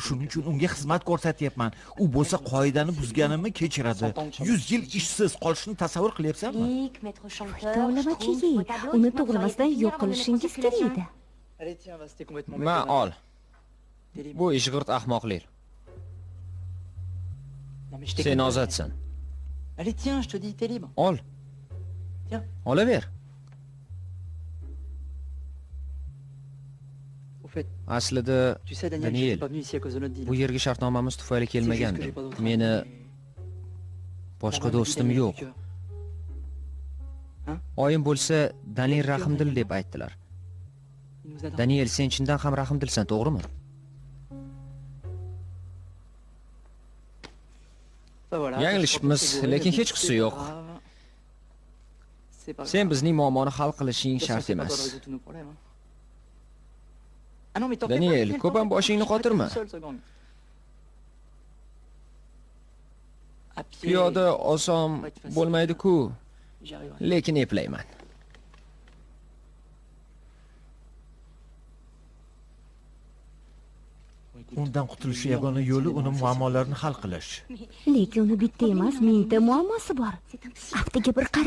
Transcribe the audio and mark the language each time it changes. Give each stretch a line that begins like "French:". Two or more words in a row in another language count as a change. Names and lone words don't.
Uzbek: Shuning uchun unga xizmat ko'rsatyapman. U bo'lsa qoidani buzganimni kechiradi. 100 yil ishsiz qolishni tasavvur qilyapsanmi? Tovlamachi, uni to'g'rimasdan yo'q qilishingiz kerak edi. Ma ol. Bu ishg'irt ahmoqlik. Sen ozodsan.
French: Allez, tiens, je te dis, t'es libre.
Uzbek: Ol. Olaver.
French: Au fait,
Uzbek: Aslida,
French: tu sais, Daniel, je Daniel, suis pas venu ici à cause de notre deal.
Uzbek: bu yerga shartnomamiz tufayli kelmagandim. Meni boshqa do'stim yo'q. Oyim bo'lsa, Daniel rahmdil deb aytdilar.
French: Il nous adore. Daniel,
Uzbek: sen chindan ham rahmdilsan, to'g'rimi?
French: Bah, voilà,
Uzbek: Yanglishibmiz,
French: je crois
Uzbek: lekin
French: que
Uzbek: hech qisi
French: c'est
Uzbek: yo'q.
French: pas grave. C'est pas
Uzbek: Sen
French: grave.
Uzbek: bizning muammoni hal qilishing
French: De toute
Uzbek: shart
French: façon, c'est pas
Uzbek: emas.
French: toi de résoudre tous nos problèmes, hein. Ah non, mais t'en fais Daniel, pas, Daniel,
Uzbek: ko'p ham
French: t'en fais
Uzbek: boshingni
French: pas, je suis
Uzbek: qotirma.
French: pas tout seul, seconde. À pied,
Uzbek: Piyoda oson
French: va être facile.
Uzbek: bo'lmaydi-ku,
French: J'y arriverai.
Uzbek: lekin eplayman. Undan qutulish yagona yo'li uni muammolarini hal qilish. Lekin uni bitta emas, mingta muammosi bor. Aftiga bir qara.